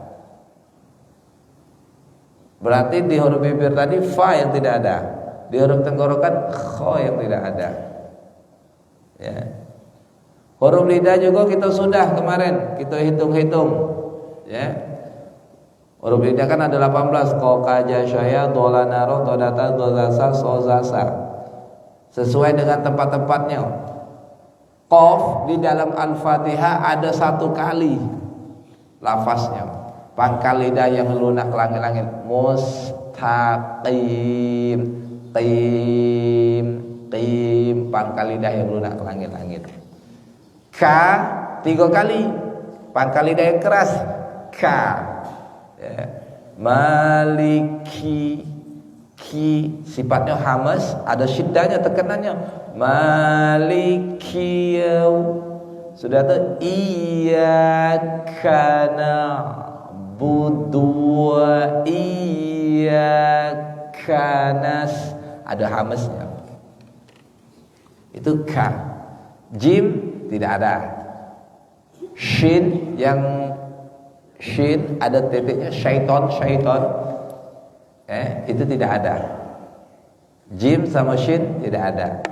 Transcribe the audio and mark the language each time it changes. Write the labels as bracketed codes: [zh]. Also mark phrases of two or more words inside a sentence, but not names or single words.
[id] Berarti di huruf bibir tadi fa yang tidak ada. Di huruf tenggorokan kho yang tidak ada. Ya. Huruf lidah juga kita sudah kemarin kita hitung-hitung. Ya. Huruf lidah kan ada 18. [ar] Qa ka ja syaya dha na ra dha ta dha sa so za sa. [id] Sesuai dengan tempat-tempatnya. Qaf di dalam Al-Fatihah ada 1 kali lafaznya. Pangkal lidah yang lunak ke langit-langit. Mustaqim, qim, pangkal lidah yang lunak ke langit-langit. Ka 3 kali, pangkal lidah yang keras. Ka. Ya. Maliki, ki sifatnya hamas, ada syiddahnya, tekanannya. Maliki sudah tuh. [ar] Iyyaka na'budu wa iyyaka nas, [id] ada hamasnya. Itu ka. Jim tidak ada. Shin yang shin ada titiknya, syaiton itu tidak ada. Jim sama shin tidak ada.